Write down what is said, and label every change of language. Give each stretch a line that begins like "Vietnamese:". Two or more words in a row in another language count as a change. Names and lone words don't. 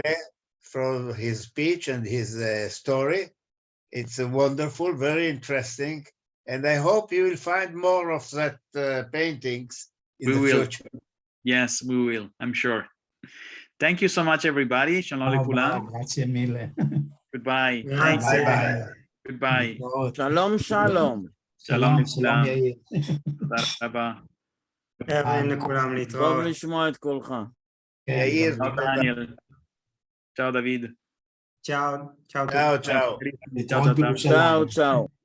English: For his speech and his story. It's wonderful, very interesting. And I hope you will find more of that paintings in the future. Yes, we will. I'm sure. Thank you so much everybody,
Hebrew: שלום לכולם.
Italian: Grazie mille.
English: Goodbye.
Italian: Grazie.
English: Goodbye.
Hebrew: שלום, שלום. שלום לכולם. יאיר. תודה רבה. ערבים לכולם, טוב להתראות. לשמוע את קולך. יאיר, צ'או דניאל. צ'או דוד.
Italian: Ciao, ciao. Ciao, ciao.
Hebrew: להתראות בירושלים.
Italian: Ciao, ciao.